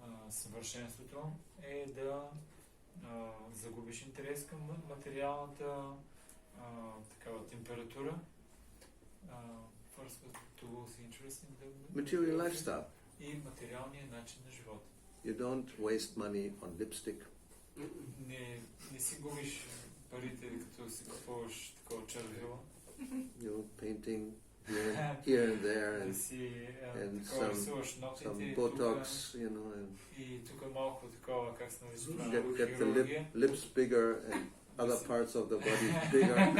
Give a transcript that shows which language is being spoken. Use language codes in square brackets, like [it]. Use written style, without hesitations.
[bg] Съвършенството е да загубиш интерес към материалната такава температура. [en] First to lose interest in the Material lifestyle. [bg] И материалния начин на живота. [en] You don't waste money on lipstick. [bg] Не си губиш парите, като си купуваш такова червило. [en] You know, painting here and there and some Botox, you know, and [bg] и тук малко такова, как се нарича, [en] get the lips bigger and other parts of the body bigger.